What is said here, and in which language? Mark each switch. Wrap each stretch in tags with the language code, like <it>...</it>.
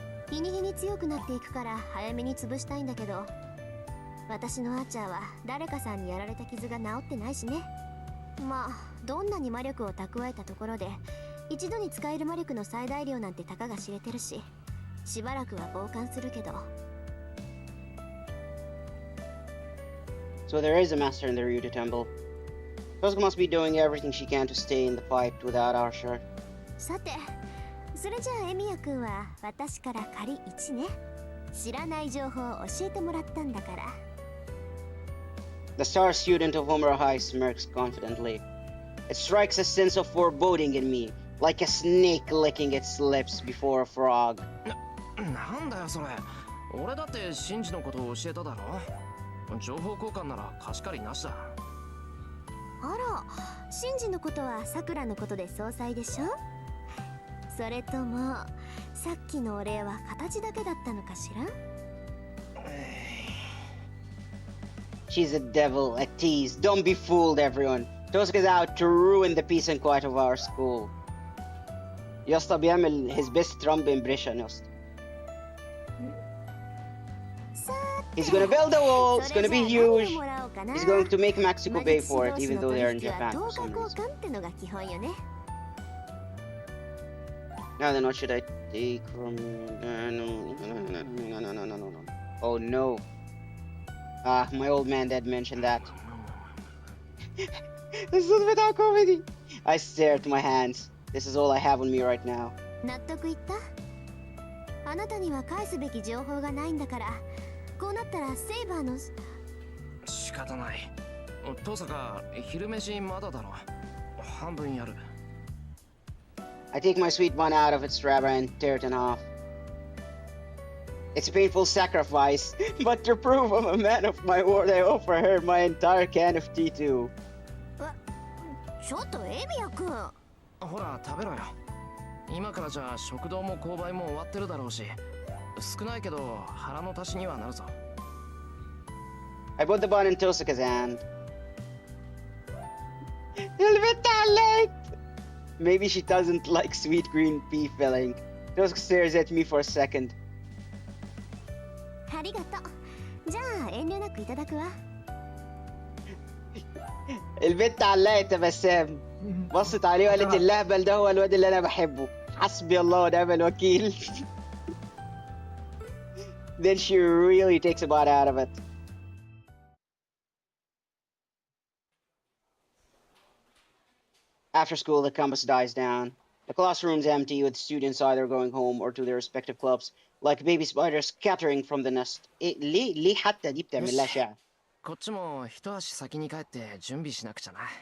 <ja>日に日に強くなっていくから早めに潰したいんだけど、私のアーチャーは誰かさんにやられた傷が治ってないしね。まあどんなに魔力を蓄えたところで一度に使える魔力の最大量なんてたかが知れてるし、しばらくは傍観するけど。</ja> <en>So there is a master in the Ryuta Temple. Tosuka must be doing everything she can to stay in the fight without Archer.</en> <ja>さて、それじゃあエミヤ君は私から仮1ね。知らない情報を教えてもらったんだから。</ja> <en>The star student of Homura High smirks confidently. It strikes a sense of foreboding in me, like a snake licking its lips before a frog.</en> <ja>なんだよそれ。俺だってシンジのことを教えただろ。情報交換なら貸し借りなしだ。あら、シンジのことはさくらのことで総裁でしょ。それともさっきのお礼は形だけだったのかしら。</ja> <en>She's a devil, a tease. Don't be fooled, everyone. Tosuka's out to ruin the peace and quiet of our school.</en> <ar>يا اسطى بيعمل</ar> <en>his best Trump impression</en> <ar>يا اسطى.</ar> <en>He's gonna build a wall, it's gonna be huge. He's going to make Mexico pay for it, even though they are in Japan for some reason. Now then, what should I take from... No. Oh no. Ah, my old man dad mentioned that. This is a bit of comedy. I stare at my hands. This is all I have on me right now.</en> <ja>納得いった？あなたには返すべき情報がないんだから、こうなったらセイバーの仕方ない。トサカ、昼飯まだだろ。半分やる。</ja> <en>I take my sweet bun out of its wrapper and tear it in half. It's a painful sacrifice, but to prove I'm a man of my word, I offer her my entire can of tea too.</en> <ja>ちょっとエビヤ君。ほら食べろよ。今からじゃ食堂も購買も終わってるだろうし、少ないけど腹の足しにはなるぞ。</ja> <en>I put the bun in Tosuka's hand.</en> <ar>البت عليك.</ar> <en>Maybe she doesn't like sweet green pea filling. Tosuka stares at me for a second.</en> <ja>ありがとう。じゃあ遠慮なくいただくわ。</ja> <ar>البت علقت بسام بصت عليه وقالت اللهبل ده هو الواد اللي انا بحبه حسبي الله ونعم الوكيل.</ar> <en>Then she really takes a bite out of it. After school, the campus dies down. The classroom's empty, with students either going home or to their respective clubs, like baby spiders scattering from the nest.</en> <ar>ليه حتى دي بتعمل لها شعر؟</ar> <ja>こっちも一足先に帰って準備しなくちゃな。</ja>